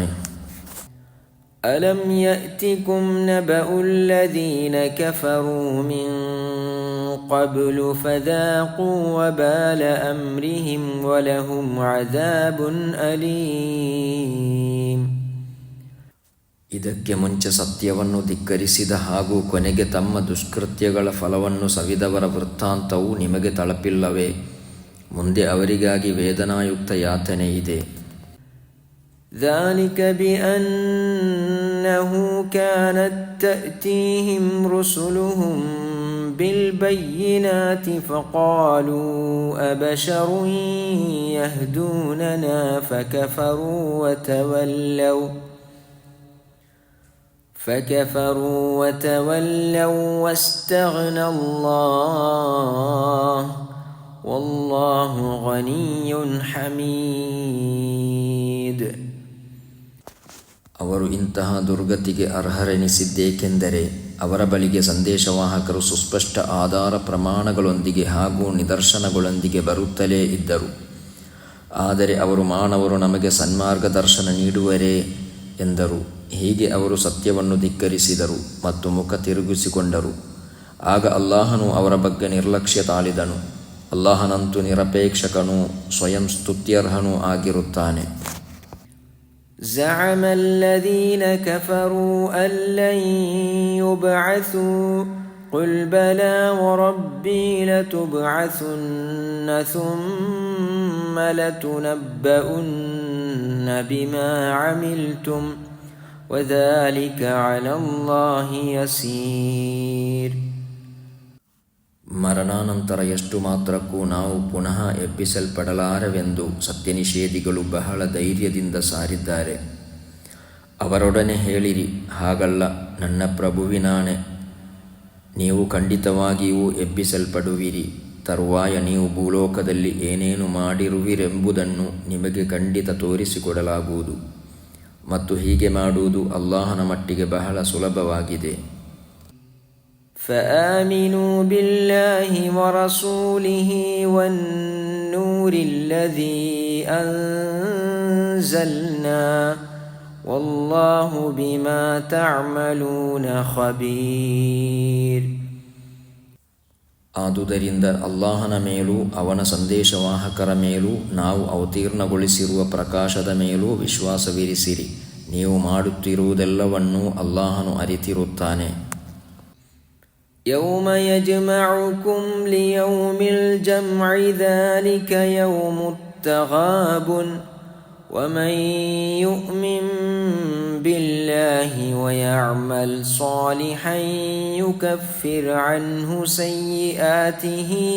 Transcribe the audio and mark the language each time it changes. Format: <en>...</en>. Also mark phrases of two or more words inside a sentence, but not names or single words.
<ar>ألم يأتكم نبأ الذين كفروا من قبل فذاقوا وبال أمرهم ولهم عذاب أليم.</ar> <kn>ಇದಕ್ಕೆ ಮುಂಚೆ ಸತ್ಯವನ್ನು ಧಿಕ್ಕರಿಸಿದ ಹಾಗೂ ಕೊನೆಗೆ ತಮ್ಮ ದುಷ್ಕೃತ್ಯಗಳ ಫಲವನ್ನು ಸವಿದವರ ವೃತ್ತಾಂತವು ನಿಮಗೆ ತಲುಪಿಲ್ಲವೇ? ಮುಂದೆ ಅವರಿಗಾಗಿ ವೇದನಾಯುಕ್ತ ಯಾತನೆ ಇದೆ.</kn> <ar>ذَلِكَ بِأَنَّهُ كَانَتْ تَأْتِيهِمْ رُسُلُهُم بِالْبَيِّنَاتِ فَقَالُوا أَبَشَرٌ يَهْدُونَنَا فكفروا وتولوا واستغنى الله والله غني حميد.</ar> <kn>ಅವರು ಇಂತಹ ದುರ್ಗತಿಗೆ ಅರ್ಹರೆನಿಸಿದ್ದೇಕೆಂದರೆ ಅವರ ಬಳಿಗೆ ಸಂದೇಶವಾಹಕರು ಸುಸ್ಪಷ್ಟ ಆಧಾರ ಪ್ರಮಾಣಗಳೊಂದಿಗೆ ಹಾಗೂ ನಿದರ್ಶನಗಳೊಂದಿಗೆ ಬರುತ್ತಲೇ ಇದ್ದರು. ಆದರೆ ಅವರು ಮಾನವರು ನಮಗೆ ಸನ್ಮಾರ್ಗದರ್ಶನ ನೀಡುವರೇ ಎಂದರು. ಹೀಗೆ ಅವರು ಸತ್ಯವನ್ನು ಧಿಕ್ಕರಿಸಿದರು ಮತ್ತು ಮುಖ ತಿರುಗಿಸಿಕೊಂಡರು. ಆಗ ಅಲ್ಲಾಹನು ಅವರ ಬಗ್ಗೆ ನಿರ್ಲಕ್ಷ್ಯ ತಾಳಿದನು. ಅಲ್ಲಾಹನಂತೂ ನಿರಪೇಕ್ಷಕನೂ ಸ್ವಯಂ ಸ್ತುತ್ಯರ್ಹನೂ ಆಗಿರುತ್ತಾನೆ.</kn> <ar>زعم الذين كفروا أن لن يبعثوا قل بلى وربي لتبعثن ثم لتنبؤن بما عملتم وذلك على الله يسير.</ar> <kn>ಮರಣಾನಂತರ ಎಷ್ಟು ಮಾತ್ರಕ್ಕೂ ನಾವು ಪುನಃ ಎಬ್ಬಿಸಲ್ಪಡಲಾರೆವೆಂದು ಸತ್ಯನಿಷೇಧಿಗಳು ಬಹಳ ಧೈರ್ಯದಿಂದ ಸಾರಿದ್ದಾರೆ. ಅವರೊಡನೆ ಹೇಳಿರಿ, ಹಾಗಲ್ಲ, ನನ್ನ ಪ್ರಭುವಿನಾಣೆ, ನೀವು ಖಂಡಿತವಾಗಿಯೂ ಎಬ್ಬಿಸಲ್ಪಡುವಿರಿ. ತರುವಾಯ ನೀವು ಭೂಲೋಕದಲ್ಲಿ ಏನೇನು ಮಾಡಿರುವಿರೆಂಬುದನ್ನು ನಿಮಗೆ ಖಂಡಿತ ತೋರಿಸಿಕೊಡಲಾಗುವುದು ಮತ್ತು ಹೀಗೆ ಮಾಡುವುದು ಅಲ್ಲಾಹನ ಮಟ್ಟಿಗೆ ಬಹಳ ಸುಲಭವಾಗಿದೆ.</kn> <ar>فآمنوا بالله ورسوله والنور الذي أنزلنا والله بما تعملون خبير.</ar> <kn>ಆದುದರಿಂದ ಅಲ್ಲಾಹನ ಮೇಲೂ ಅವನ ಸಂದೇಶವಾಹಕರ ಮೇಲೂ ನಾವು ಅವತೀರ್ಣಗೊಳಿಸಿರುವ ಪ್ರಕಾಶದ ಮೇಲೂ ವಿಶ್ವಾಸವಿರಿಸಿರಿ. ನೀವು ಮಾಡುತ್ತಿರುವುದೆಲ್ಲವನ್ನೂ ಅಲ್ಲಾಹನು ಅರಿತಿರುತ್ತಾನೆ.</kn> <ar>يوم يجمعكم ليوم الجمع ذلك يوم التغابن ومن يؤمن بالله ويعمل صالحا يكفر عنه سيئاته</ar>